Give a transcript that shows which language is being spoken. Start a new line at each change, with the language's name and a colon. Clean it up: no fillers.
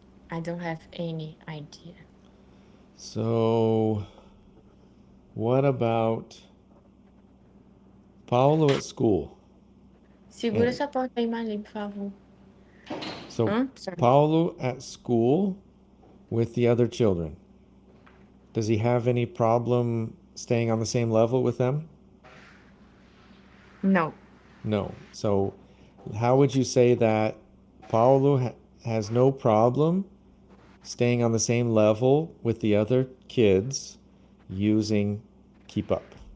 English: I don't have any idea. So, what about Paulo at school?
Portuguese: Segura essa porta aí, Marlene, por favor.
English: So, Sorry. Paulo at school with the other children. Does he have any problem staying on the same level with them? No. No. So, how would you say that Paulo has no problem staying on the same level with the other kids using keep up?